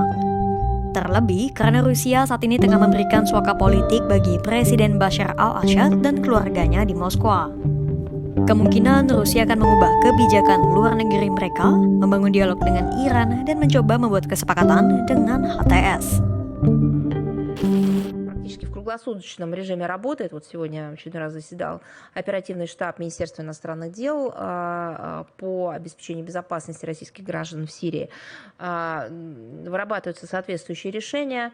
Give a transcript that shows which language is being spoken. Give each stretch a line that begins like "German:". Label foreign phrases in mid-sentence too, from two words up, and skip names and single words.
Indonesian: Terlebih karena Rusia saat ini tengah memberikan suaka politik bagi Presiden Bashar al-Assad dan keluarganya di Moskwa. Kemungkinan Rusia akan mengubah kebijakan luar negeri mereka, membangun dialog dengan Iran, dan mencoba membuat kesepakatan dengan HTS.
Russian: Практически в круглосуточном режиме работает. Вот сегодня очередной раз заседал оперативный штаб Министерства иностранных дел по обеспечению безопасности российских граждан в Сирии. Вырабатываются соответствующие решения.